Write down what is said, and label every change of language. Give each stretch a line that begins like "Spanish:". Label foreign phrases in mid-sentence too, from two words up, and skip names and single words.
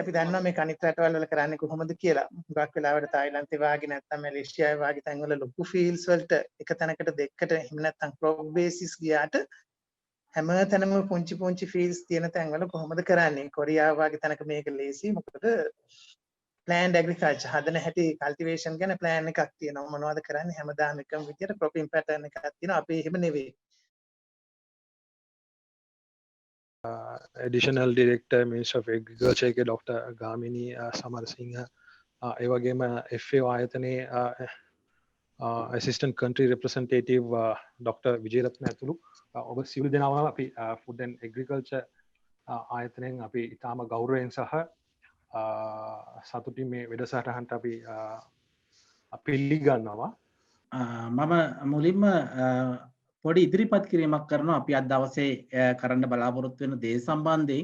Sinhala: අපි දන්නවා මේ අනිත් රටවල් වල කරන්නේ කොහොමද කියලා. හුඟක් වෙලාවට තායිලන්තේ වාගේ නැත්නම් මැලේසියාවේ වාගේ තැන්වල ලොකු ෆීල්ඩ්ස් වලට එක තැනකට දෙකකට එහෙම නැත්නම්
English: crop basis
Sinhala: ගියාට හැම තැනම පුංචි පුංචි ෆීල්ඩ්ස් තියෙන තැන්වල කොහොමද කරන්නේ? කොරියාව වාගේ තැනක මේක ලේසි. මොකද
English: planned agriculture
Sinhala: හදන හැටි කල්ටිවේෂන් ගැන ප්ලෑන් එකක් තියෙනවා. මොනවද කරන්නේ? හැමදාම එකම විදියට
English: cropping pattern
Sinhala: එකක් තියෙනවා. අපි එහෙම නෙවෙයි.
English: Additional Director Minister of Agriculture के डॉक्टर गामिनी समर सिंह
Sinhala: ඒ වගේම FAO ආයතනයේ
English: assistant country representative Dr.
Sinhala: විජේරත්න ඇතුළු ඔබ සියලු දෙනාම අපි
English: food and agriculture
Sinhala: ආයතනයෙන් අපි ඉතාම ගෞරවයෙන් සහ සතුටින් මේ වැඩසටහනට අපි පිළිගන්නවා. මම මුලින්ම පොඩි ඉදිරිපත් කිරීමක් කරනවා අපි අද දවසේ කරන්න බලාපොරොත්තු වෙන දේ සම්බන්ධයෙන්.